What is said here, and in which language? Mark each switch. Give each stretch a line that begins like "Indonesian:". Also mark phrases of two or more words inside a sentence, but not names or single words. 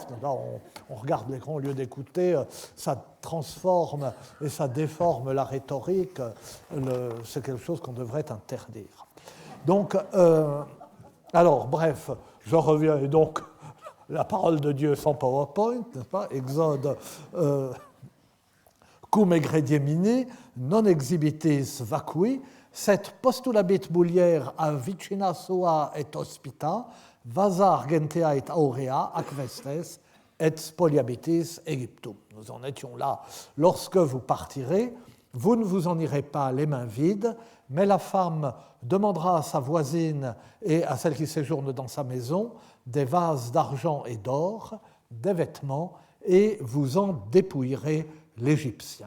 French: Là, on regarde l'écran au lieu d'écouter, ça transforme et ça déforme la rhétorique. C'est quelque chose qu'on devrait interdire. Donc, alors, bref, je reviens, et donc, la parole de Dieu sans PowerPoint, n'est-ce pas? Exode,
Latin: cum egrediemini, non exhibitis vacui, set postulabit mulier a vicina sua et hospita, vasa argentea et aurea, ac vestes, et spoliabitis Egyptum.
French: Nous en étions là. Lorsque vous partirez, vous ne vous en irez pas les mains vides, mais la femme demandera à sa voisine et à celle qui séjourne dans sa maison des vases d'argent et d'or, des vêtements, et vous en dépouillerez l'Égyptien.